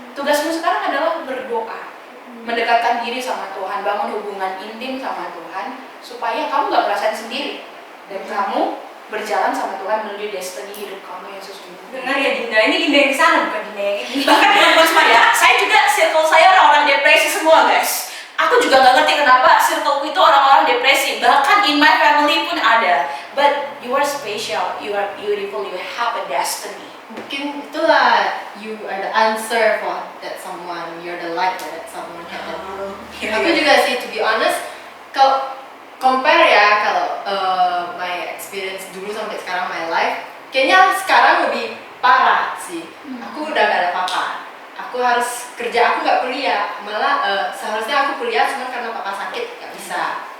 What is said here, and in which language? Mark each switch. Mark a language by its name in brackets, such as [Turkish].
[Indonesian] Tugasmu sekarang adalah berdoa, mendekatkan diri sama Tuhan, bangun hubungan intim sama Tuhan, supaya kamu gak merasain sendiri dan kamu berjalan sama Tuhan menuju destiny hidup kamu yang sesungguhnya. Dengar ya Dinda, ini Dinda yang di sana bukan Dinda yang ini. Bahkan teman-teman semua ya, saya juga circle saya orang-orang depresi semua guys. Aku juga gak ngerti kenapa circleku itu orang-orang depresi. Bahkan [English] in my family [Indonesian] pun ada. [English] But you are special, you are beautiful, you have a destiny. [Indonesian] Mungkin itulah [English] you are the answer for that someone, you're the light for that someone. [Indonesian] Aku juga sih, [English] to be honest, [Indonesian] kalau compare ya, kalau [English] my experience [Indonesian] dulu sampai sekarang [English] my life, [Indonesian] kayaknya sekarang lebih parah sih. Aku udah gak ada apa-apa. Aku harus kerja, aku nggak kuliah. Malah seharusnya aku kuliah, cuma karena papa sakit nggak bisa.